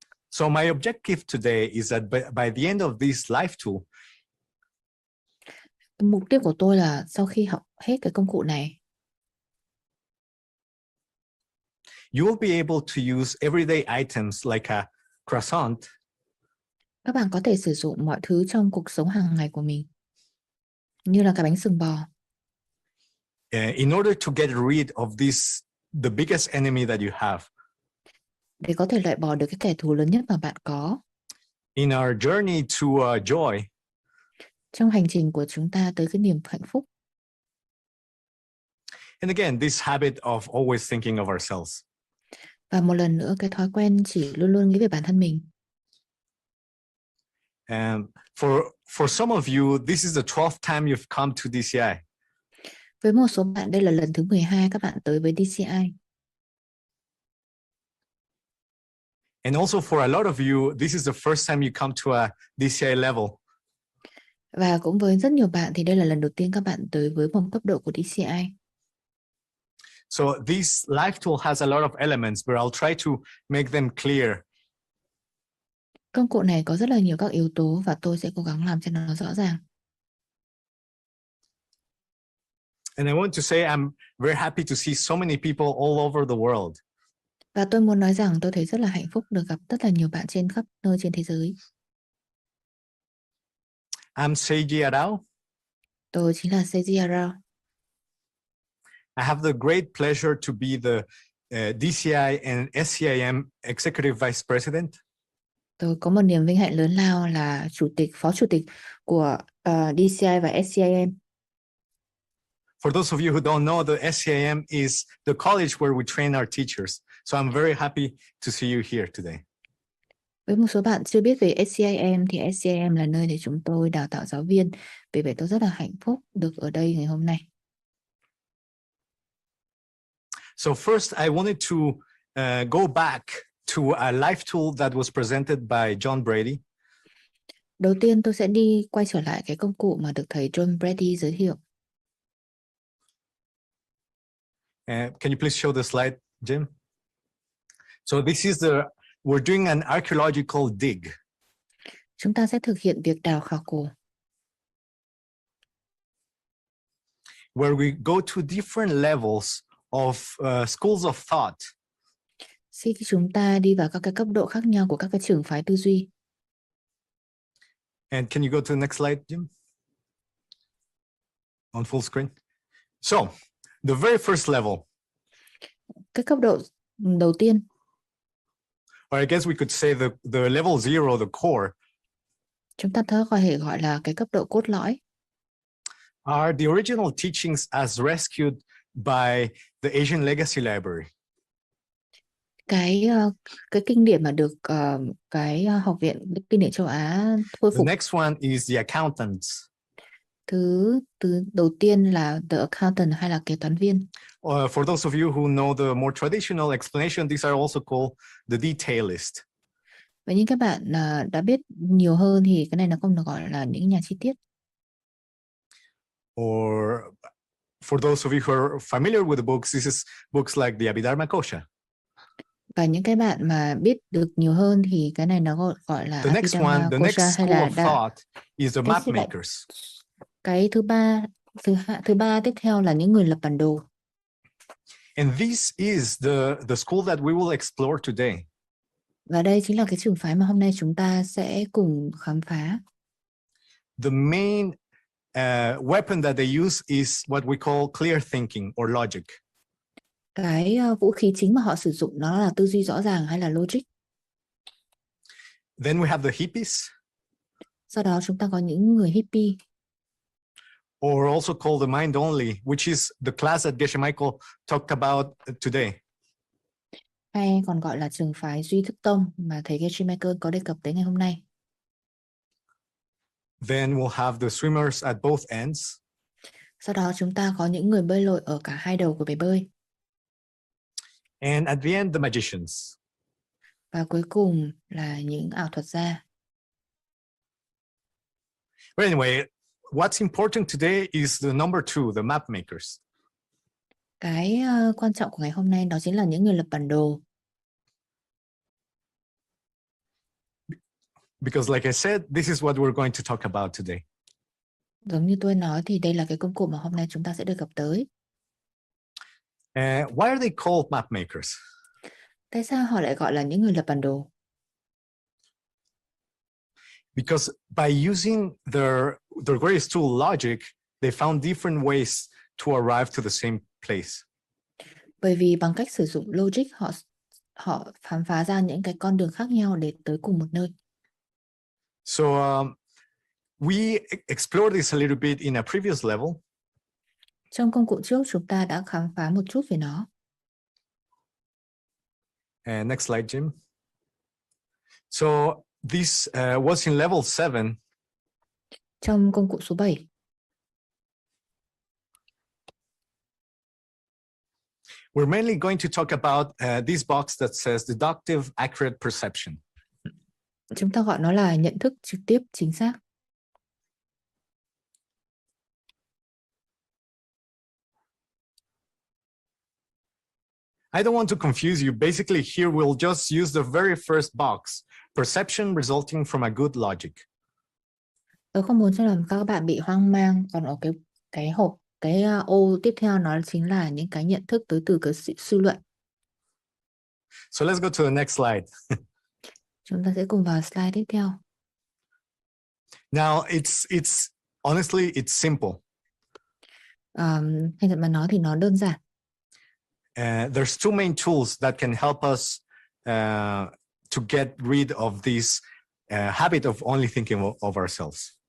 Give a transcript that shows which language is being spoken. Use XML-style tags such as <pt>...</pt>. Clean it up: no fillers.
<en>So my objective today is that by the end of this life tool,</en> <vi>mục tiêu của tôi là sau khi học hết cái công cụ này,</vi> <en>you will be able to use everyday items like a croissant.</en> <vi>Các bạn có thể sử dụng mọi thứ trong cuộc sống hàng ngày của mình, như là cái bánh sừng bò.</vi> <en>In order to get rid of the biggest enemy that you have.</en> <vi>Để có thể loại bỏ được cái kẻ thù lớn nhất mà bạn có.</vi> <en>In our journey to joy.</en> <vi>Trong hành trình của chúng ta tới cái niềm hạnh phúc.</vi> <en>And again, this habit of always thinking of ourselves.</en> <vi>Và một lần nữa cái thói quen chỉ luôn luôn nghĩ về bản thân mình.</vi> <en>And for some of you, this is the 12th time you've come to DCI.</en> <vi>Với một số bạn đây là lần thứ 12 các bạn tới với DCI.</vi> <en>And also for a lot of you, this is the first time you come to a DCI level.</en> <vi>Và cũng với rất nhiều bạn thì đây là lần đầu tiên các bạn tới với một cấp độ của DCI.</vi> <en>So this life tool has a lot of elements, but I'll try to make them clear.</en> <vi>Công cụ này có rất là nhiều các yếu tố và tôi sẽ cố gắng làm cho nó rõ ràng.</vi> <en>And I want to say I'm very happy to see so many people all over the world.</en> <vi>Và tôi muốn nói rằng tôi thấy rất là hạnh phúc được gặp rất là nhiều bạn trên khắp nơi trên thế giới.</vi> <en>I'm Seiji Arao.</en> <vi>Tôi chính là Seiji Arao.</vi> <en>I have the great pleasure to be the DCI and SCIM Executive Vice President.</en> <vi>Tôi có một niềm vinh hạnh lớn lao là phó chủ tịch của DCI và SCIM.</vi> <en>For those of you who don't know, the SCIM is the college where we train our teachers. So I'm very happy to see you here today.</en> <vi>Với một số bạn chưa biết về SCIM thì SCIM là nơi để chúng tôi đào tạo giáo viên. Vì vậy tôi rất là hạnh phúc được ở đây ngày hôm nay.</vi> <en>So first, I wanted to go back to a life tool that was presented by John Brady.</en> <vi>Đầu tiên tôi sẽ quay trở lại cái công cụ mà được thầy John Brady giới thiệu.</vi> <en>Can you please show the slide, Jim? So this is we're doing an archaeological dig.</en> <vi>Chúng ta sẽ thực hiện việc đào khảo cổ.</vi> <en>Where we go to different levels of schools of thought.</en> <vi>Khi chúng ta đi vào các cái cấp độ khác nhau của các cái trường phái tư duy.</vi> <en>And can you go to the next slide, Jim? On full screen. So, the very first level.</en> <vi>Cái cấp độ đầu tiên.</vi> <en>Or I guess we could say the level 0, the core.</en> <vi>Chúng ta có thể gọi là cái cấp độ cốt lõi.</vi> <en>Are the original teachings as rescued by the Asian Legacy Library.</en> <vi>Cái kinh điển mà được cái học viện kinh điển châu Á khôi phục.</vi> <en>The next one is the accountants.</en> <vi>Thứ đầu tiên là</vi> <en>the accountant</en> <vi>hay là kế toán viên.</vi> <en>For those of you who know the more traditional explanation, these are also called the detailist.</en> <vi>Và những các bạn đã biết nhiều hơn thì cái này nó không được gọi là những nhà chi tiết.</vi> <en>Or for those of you who are familiar with the books, this is books like the Abhidharma Kosha.</en> <vi>Và những cái bạn mà biết được nhiều hơn thì cái này nó gọi là</vi> <en>the next one, the next school of thought is the map makers.</en> <vi>Cái thứ ba tiếp theo là những người lập bản đồ.</vi> <en>And this is the school that we will explore today.</en> <vi>Và đây chính là cái trường phái mà hôm nay chúng ta sẽ cùng khám phá.</vi> <en>The main weapon that they use is what we call clear thinking or logic.</en> <vi>Cái vũ khí chính mà họ sử dụng nó là tư duy rõ ràng hay là logic.</vi> <en>Then we have the hippies.</en> <vi>Sau đó chúng ta có những người hippie.</vi> <en>Or also called the mind only, which is the class that Geshe Michael talked about today.</en> <vi>Hay còn gọi là trường phái duy thức tông mà thầy Geshe Michael có đề cập tới ngày hôm nay.</vi> <en>Then we'll have the swimmers at both ends.</en> <vi>Sau đó chúng ta có những người bơi lội ở cả hai đầu của bể bơi.</vi> <en>And at the end, the magicians.</en> <vi>Và cuối cùng là những ảo thuật gia.</vi> <en>But anyway, what's important today is the number 2, the map makers.</en> <vi>Cái quan trọng của ngày hôm nay đó chính là những người lập bản đồ.</vi> <en>Because like I said, this is what we're going to talk about today.</en> <vi>Giống như tôi nói thì đây là cái công cụ mà hôm nay chúng ta sẽ được gặp tới.</vi> <en>Why are they called map makers?</en> <vi>Tại sao họ lại gọi là những người lập bản đồ?</vi> <en>Because by using their greatest tool, logic, they found different ways to arrive to the same place.</en> <vi>Bởi vì bằng cách sử dụng logic họ khám phá ra những cái con đường khác nhau để tới cùng một nơi.</vi> <en>So we explored this a little bit in a previous level.</en> <vi>Trong công cụ trước chúng ta đã khám phá một chút về nó.</vi> <en>Next slide, Jim. So this was in level 7.</en> <vi>Trong công cụ số 7.</vi> <en>We're mainly going to talk about this box that says deductive accurate perception.</en> <vi>Chúng ta gọi nó là nhận thức trực tiếp chính xác.</vi> <en>I don't want to confuse you. Basically, here we'll just use the very first box, perception resulting from a good logic.</en> <vi>Tôi không muốn cho làm các bạn bị hoang mang. Còn ở cái hộp, ô tiếp theo nó chính là những cái nhận thức tới từ cái suy luận.</vi> <en>So let's go to the next slide.</en> <vi>Chúng ta sẽ cùng vào slide tiếp theo.</vi> <en>Now, it's honestly, it's simple.</en> <vi>Thành thật mà nói thì nó đơn giản.</vi> <en>There's two main tools that can help us to get rid of this habit of only thinking of ourselves.</en>